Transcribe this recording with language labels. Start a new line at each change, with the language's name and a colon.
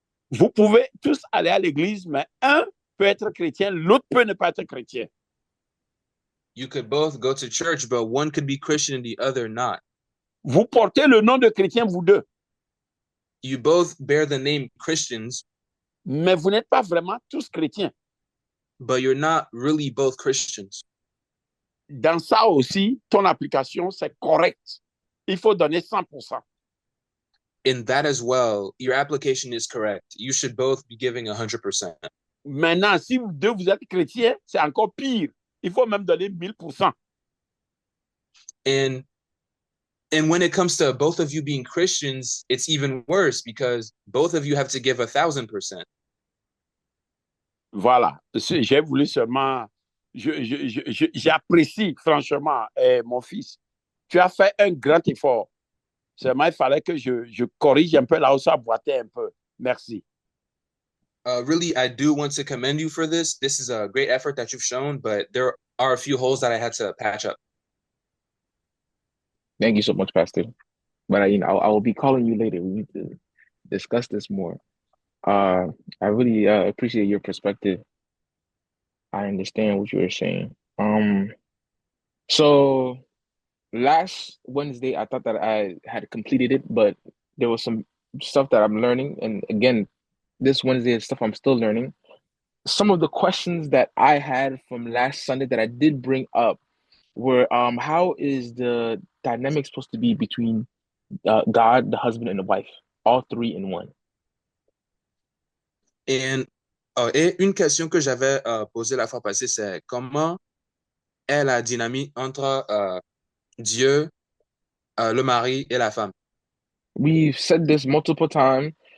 French: Vous pouvez tous aller à l'église, mais un peut être chrétien, l'autre peut ne pas être chrétien.
English: You could both go to church, but one could be Christian and the other not.
French: Vous portez le nom de chrétien, vous deux,
English: You both bear the name Christians,
French: mais vous n'êtes pas vraiment tous chrétiens.
English: but you're not really both Christians.
French: Dans ça aussi, ton application, c'est correct. Il faut donner 100%.
English: In that as well, your application is correct. You should both be giving 100%.
French: Maintenant, si vous deux, vous êtes chrétiens, c'est encore pire. Il faut même donner 1000%.
English: And when it comes to both of you being Christians, it's even worse because both of you have to give 1,000%.
French: Voilà. J'ai voulu seulement... J'apprécie franchement, mon fils. Tu as fait un grand effort. Seulement, il fallait que je corrige un peu là où ça boitait un peu. Merci.
English: Really, I do want to commend you for this. This is a great effort that you've shown, but there are a few holes that I had to patch up. Thank you so much, Pastor. But I will be calling you later. We need to discuss this more. I really appreciate your perspective. I understand what you were saying. So last Wednesday, I thought that I had completed it, but there was some stuff that I'm learning. And again, this Wednesday is stuff I'm still learning. Some of the questions that I had from last Sunday that I did bring up were how is the dynamic supposed to be between God, the husband, and the wife, all three in one?
French: Et une question que j'avais posée la fois passée, c'est comment est la dynamique entre Dieu, le mari et la femme?
English: We've said this multiple times.